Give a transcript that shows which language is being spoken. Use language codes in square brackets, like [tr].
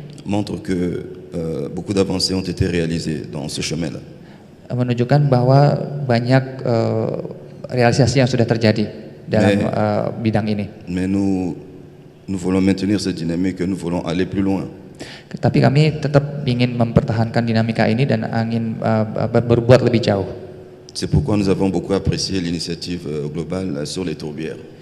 [fr] montrent que beaucoup d'avancées ont été réalisées dans ce chemin-là. [id] menunjukkan bahwa banyak realisasi yang sudah terjadi dalam bidang ini. [fr] Mais nous voulons maintenir cette dynamique, nous voulons aller plus loin. [id] Tapi kami tetap ingin mempertahankan dinamika ini dan ingin berbuat lebih jauh. [fr] C'est pourquoi nous avons beaucoup apprécié l'initiative globale sur les tourbières.